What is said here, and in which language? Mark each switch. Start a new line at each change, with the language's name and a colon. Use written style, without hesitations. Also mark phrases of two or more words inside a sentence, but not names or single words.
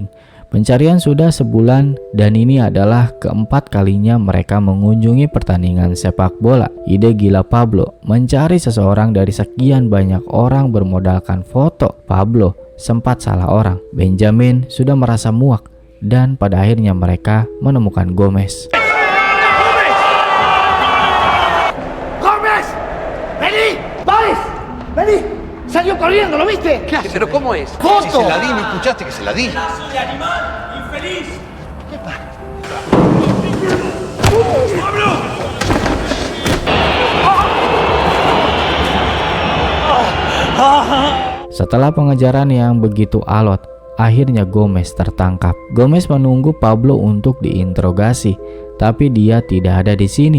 Indonesian: Pencarian sudah sebulan dan ini adalah keempat kalinya mereka mengunjungi pertandingan sepak bola. Ide gila Pablo mencari seseorang dari sekian banyak orang bermodalkan foto. Pablo sempat salah orang. Benjamin sudah merasa muak dan pada akhirnya mereka menemukan Gomez.
Spanish: ¡Vení! ¡Salió corriendo! ¿Lo viste? ¿Qué hace? ¿Pero cómo es? ¡Foto! Si se la di, ¿no escuchaste que se la di? ¡Pedazo de animal! ¡Infeliz! ¿Qué pasa? ¡Pablo!
Indonesian: Setelah pengejaran yang begitu alot, akhirnya Gomez tertangkap. Gomez menunggu Pablo untuk diinterogasi, tapi dia tidak ada di sini.